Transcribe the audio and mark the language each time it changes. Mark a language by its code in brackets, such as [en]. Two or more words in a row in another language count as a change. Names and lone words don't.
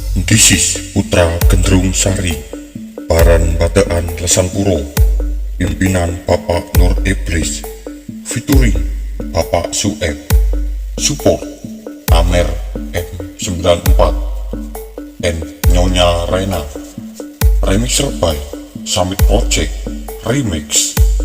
[en] This is Putra Gendrung Sari, Paran Bataan Lesanpuro, pimpinan Bapak Nur Iblis, featuring Bapak Sueb, support Amer M94, and Nyonya Raina, remixer by Summit Project Remix.